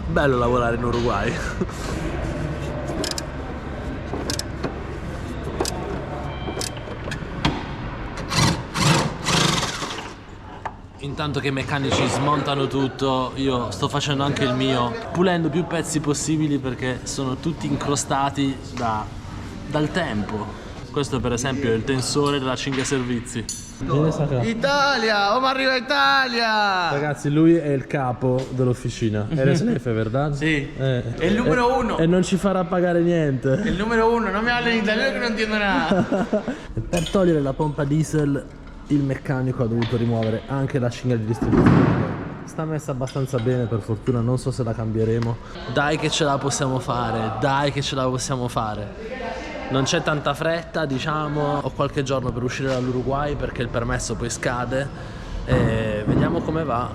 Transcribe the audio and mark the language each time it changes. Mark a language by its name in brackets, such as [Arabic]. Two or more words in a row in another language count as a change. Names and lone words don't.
[Italian] Bello lavorare in Uruguay. Intanto che i meccanici smontano tutto, io sto facendo anche il mio, pulendo più pezzi possibili perché sono tutti incrostati dal tempo. Questo per esempio è il tensore della cinghia servizi. Italia! Oh, ma arriva Italia! Ragazzi, lui è il capo dell'officina. [Spanish] Eres jefe, verdad? [Italian] Sì. È il numero uno. E non ci farà pagare niente. È il numero uno, non mi habla in italiano che non [Spanish] entiendo nada. [Italian] Per togliere la pompa diesel il meccanico ha dovuto rimuovere anche la cinghia di distribuzione. Sta messa abbastanza bene, per fortuna, non so se la cambieremo. Dai che ce la possiamo fare, dai che ce la possiamo fare. Non c'è tanta fretta, diciamo. Ho qualche giorno per uscire dall'Uruguay perché il permesso poi scade e vediamo come va.